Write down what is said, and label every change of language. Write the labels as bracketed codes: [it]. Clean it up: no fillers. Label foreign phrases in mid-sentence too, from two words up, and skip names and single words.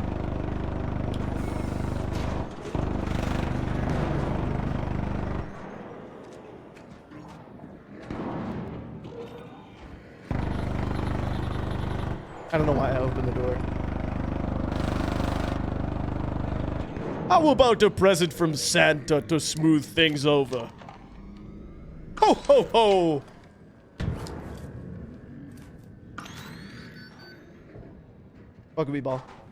[en] I don't know why I opened the door. How about a present from Santa to smooth things over? Ho, ho, ho! Buckabee ball.